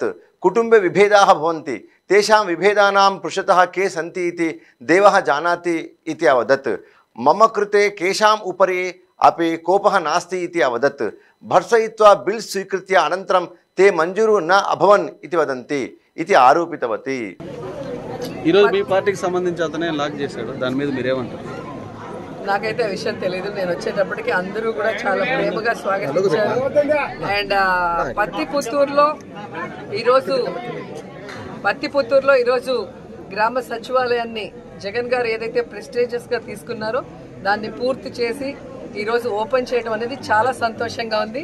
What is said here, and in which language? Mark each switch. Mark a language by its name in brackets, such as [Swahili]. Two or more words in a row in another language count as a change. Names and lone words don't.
[Sanskrit] कुटुम्बे विभेदाः भवन्ति, तेषां विभेदानां पृष्ठतः के सन्ति इति देवः जानाति इति अवदत्। मम कृते केषाम् उपरि अपि कोपः नास्ति इति अवदत्। भर्सयित्वा बिल् स्वीकृत्य अनन्तरं ते मंजूरु न अभवन् इति वदन्ति इति आरोपितवती। [Telugu] ఈరోజు మీ పార్టీకి సంబంధించి అతనే లాక్ చేశాడు, దాని మీద మీరేమంటారు? నాకైతే ఆ విషయం తెలియదు. నేను వచ్చేటప్పటికి అందరూ కూడా చాలా ప్రేమగా స్వాగతించారు. అండ్ పత్తిపుత్తూరులో ఈరోజు గ్రామ సచివాలయాన్ని జగన్ గారు ఏదైతే ప్రెస్టీజియస్గా తీసుకున్నారో దాన్ని పూర్తి చేసి ఈరోజు ఓపెన్ చేయడం అనేది చాలా సంతోషంగా ఉంది.